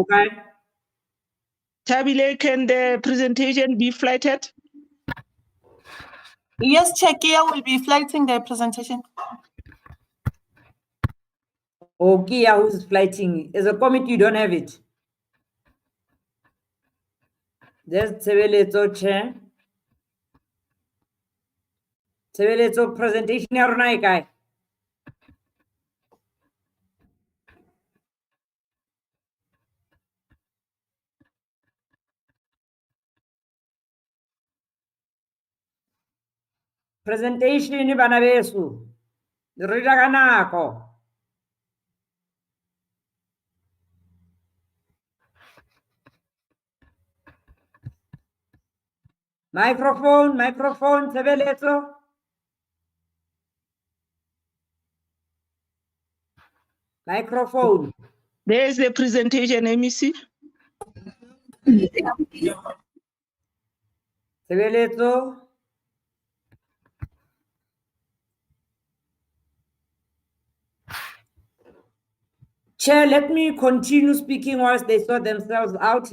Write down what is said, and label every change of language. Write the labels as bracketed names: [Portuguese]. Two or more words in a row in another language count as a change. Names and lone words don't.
[English] Tabile, can the presentation be flighted? Yes, Chair, Kia will be flighting the presentation. Oh, Kia, who's flighting? As a committee, you don't have it. There's Tshebeletso, Chair. [Southern Sotho] Tshebeletso, presentation ya rona e kae? Presentation bana beso. Re ja ka nako. [English] Microphone, Tshebeletso. Microphone. There's the presentation, MEC. Tshebeletso. Chair, let me continue speaking whilst they sort themselves out.